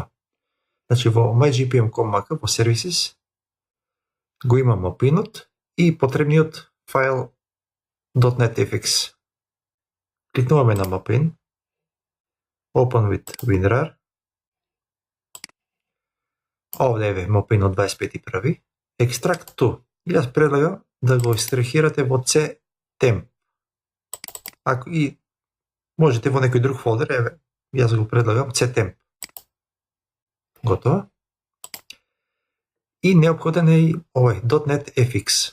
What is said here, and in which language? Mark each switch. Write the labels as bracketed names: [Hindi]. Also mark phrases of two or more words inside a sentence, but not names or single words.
[Macedonian] Значи во mygpm.com.mk во Services го има MAPAIN-от и потребниот файл .NET-FX. Кликнуваме на MAPAIN, [English] Open with [Macedonian] WinRAR. Овде е MAPAIN од 25.1. [English] Extract to. [Macedonian] И јас предлагам да го екстрахирате во CTemp. Ако и можете во некој друг фолдер, еве, јас го предлагам CTemp. Готово. И неопходен е и овој .NET-FX.